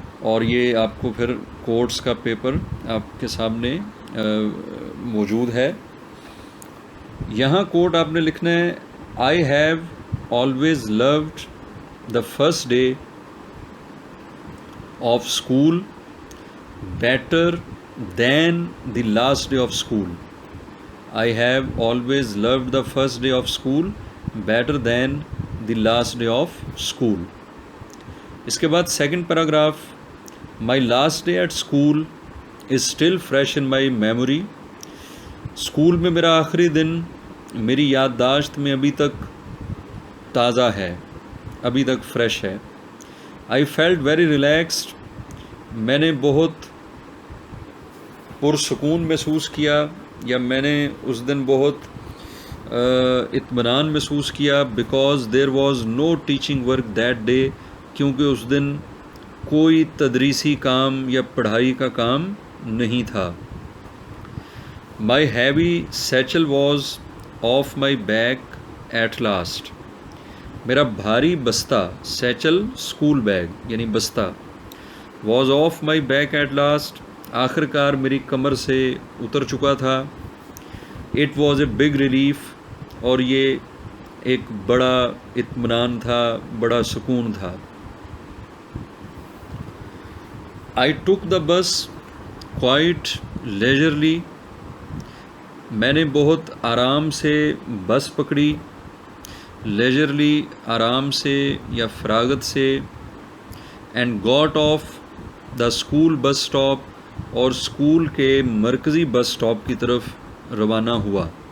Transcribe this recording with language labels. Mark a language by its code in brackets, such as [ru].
[ur] اور یہ آپ کو پھر کوٹس کا پیپر آپ کے سامنے موجود ہے. یہاں کوٹ آپ نے لکھنا ہے: [en] I have always loved the first day of school better than the last day of school. I have always loved the first day of school better than the last day of school. [ur] اس کے بعد second paragraph: [en] My last day at school is still fresh in my memory. [ur] School میں میرا آخری دن میری یادداشت میں ابھی تک تازہ ہے، ابھی تک فریش ہے. [en] I felt very relaxed. [ur] میں نے بہت پرسکون محسوس کیا یا میں نے اس دن بہت اطمینان محسوس کیا. [en] because there was no teaching work that day, [ur] کیونکہ اس دن کوئی تدریسی کام یا پڑھائی کا کام نہیں تھا. [en] My heavy satchel was off my back at last. [ur] میرا بھاری بستہ، سیچل اسکول بیگ یعنی بستہ، [en] was off my back at last, [ur] آخر کار میری کمر سے اتر چکا تھا. [en] it was a big relief, [ur] اور یہ ایک بڑا اطمینان تھا، بڑا سکون تھا. [en] I took the bus quite leisurely. [ur] میں نے بہت آرام سے بس پکڑی. لیجرلی آرام سے یا فراغت سے. [en] and got off the school bus stop, [ur] اور اسکول کے مرکزی بس اسٹاپ کی طرف روانہ ہوا.